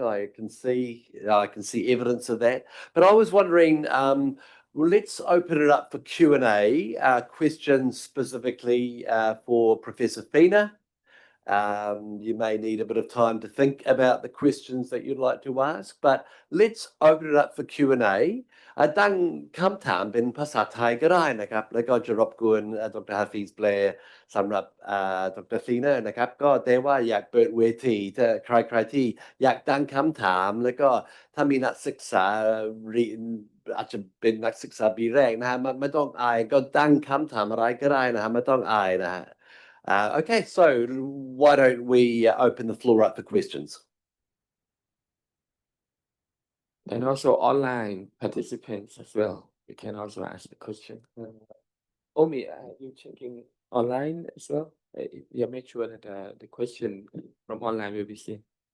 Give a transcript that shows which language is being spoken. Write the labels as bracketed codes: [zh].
[en] I can see evidence of that. But I was wondering, well, let's open it up for Q&A. Questions specifically for Professor Feener. You may need a bit of time to think about the questions that you'd like to ask, but let's open it up for Q&A. [th] ตั้งคำถามเป็นภาษาไทยก็ได้นะครับแล้วก็จะรบกวนดร. ฮาฟิซแปลสำหรับดร. Feener นะครับก็แต่ว่าอยากเปิดเวทีถ้าใครที่อยากตั้งคำถามแล้วก็ถ้ามีนักศึกษาเรียนอาจจะเป็นนักศึกษาปีแรกนะฮะไม่ต้องอายก็ตั้งคำถามอะไรก็ได้นะฮะไม่ต้องอายนะฮะ [en] Okay, so why don't we open the floor up for questions? And also online participants as well. You can also ask the question. Omi, are you checking online as well? Yeah, make sure that the question from online will be seen.